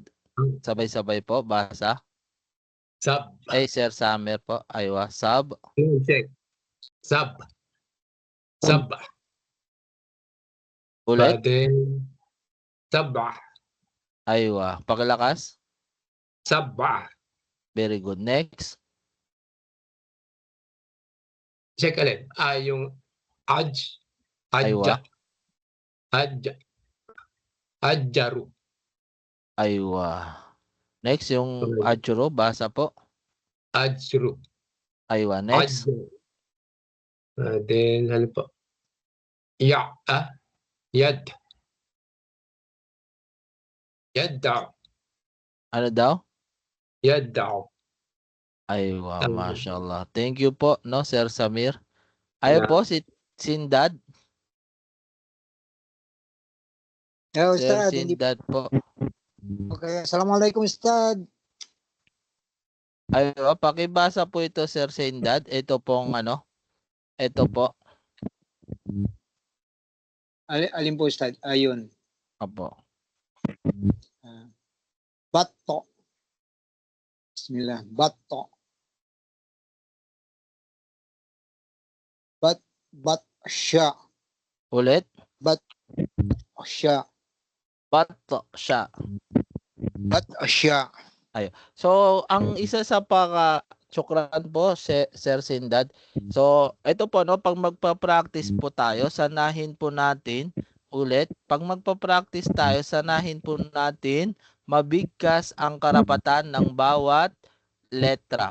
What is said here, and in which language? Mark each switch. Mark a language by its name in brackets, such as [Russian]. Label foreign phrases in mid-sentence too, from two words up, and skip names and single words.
[Filipino] Sabay-sabay po, basa. [Arabic] Zab. [Filipino] Ay, Sir Samir po. [Arabic] Aywa, sab. Check. Zab. Zab. [Filipino] Ulit. [Arabic] Then, sabah. [Filipino] Aywa, pakilakas. [Arabic] Sabah. [English] Very good. Next. [Filipino] Check alin. Yung aj. [Arabic] Aywa. Ajja. Ajjaru. [Filipino] Aywa. Next, yung ajro, basa po. [Arabic] Ajru. [Filipino] Aywa, next. Ajru. Then, ano po? Yad. [Arabic] Yadda. [Filipino] Ano daw? [Arabic] Yadda. Aywa, mashallah. [English] Thank you [Filipino] po, no, Sir Samir. Ayo po, si Sindad. [English] Hello, Sir [Arabic] Ustad. [Filipino] Sindad po. [English] Okay. [Arabic] Assalamualaikum, Ustad. [Filipino] Aywa, pakibasa po ito, Sir Sindad. Ito pong ito po. Alin po, Ustad? Ayun. Apo. [Arabic] Bato. Bismillah. Bato. Batsya. Ulit. Batsya. Batsya. Batsya. [Filipino] Ayo. So, ang isa sa tsukran po, Sir Sindad. So, ito po, no, pag magpa-practice po tayo, sanahin po natin ulit. Pag magpa-practice tayo, sanahin po natin mabigkas ang karapatan ng bawat letra.